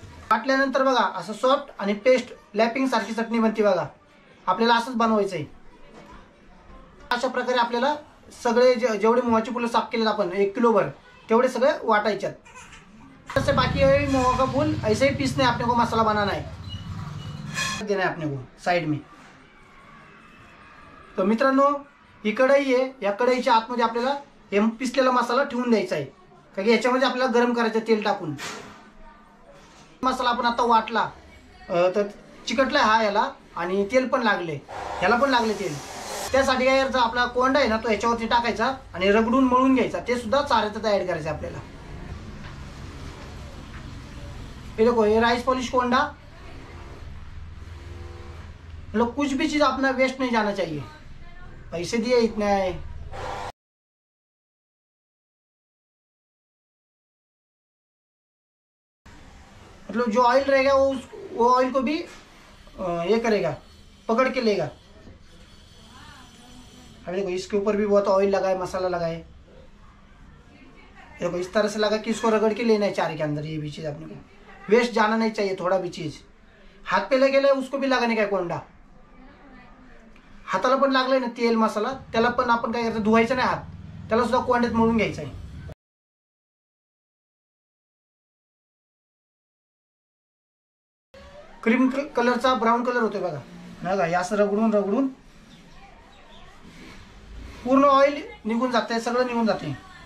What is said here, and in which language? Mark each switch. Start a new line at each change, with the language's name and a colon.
Marathi: वाटल्यानंतर बघा असं सॉफ्ट आणि पेस्ट लॅपिंग सारखी चटणी बनते बघा. आपल्याला असंच बनवायचं आहे. अशा प्रकारे आपल्याला सगळे जेवढे मोहाची फुलं साफ केलेत आपण 1 किलोभर तेवढे सगळे वाटायच्यात.
Hindi: जैसे बाकी है मोहा का फूल ऐसे ही पीसने अपने को मसाला बनाना है, देना है अपने को साइड में.
Marathi: तर मित्रांनो ही कढई आहे, या कढईच्या आतमध्ये आपल्याला हे पिसलेला मसाला ठेवून द्यायचा आहे. कारण की याच्यामध्ये आपल्याला गरम करायचं तेल टाकून. मसाला आपण आता वाटला तर चिकटला हा याला आणि तेल पण लागले, ह्याला पण लागले तेल. त्यासाठी काय करायचं, आपला कोंडा आहे ना तो ह्याच्यावरती टाकायचा आणि रगडून मळून घ्यायचा. ते सुद्धा चाऱ्यातच ॲड करायचं आपल्याला.
Hindi: ये देखो ये राइस पॉलिश कोंडा. मतलब कुछ भी चीज़ अपना वेस्ट नहीं जाना चाहिए. पैसे दिए इतने है. मतलब जो ऑयल रहेगा वो ऑयल को भी ये करेगा, पकड़ के लेगा. अभी देखो इसके ऊपर भी बहुत ऑयल लगा है, मसाला लगा है. देखो इस तरह से लगा कि इसको रगड़ के लेना है चारे के अंदर. ये भी चीज़ अपने को वेस्ट जाना नहीं चाहिए. थोड़ा भी चीज़ हाथ पे लगे उसको भी लगाने का कोंडा.
Marathi: हाताला पण लागलाय ना तेल मसाला, त्याला पण आपण काय करायचं, धुवायचं नाही हात, त्याला सुद्धा कोंड्यात मळून घ्यायचं आहे. क्रीम कलरचा ब्राऊन कलर होतोय बघा. बघा हे असं रगडून रगडून पूर्ण ऑइल निघून जाते, सगळं निघून जाते.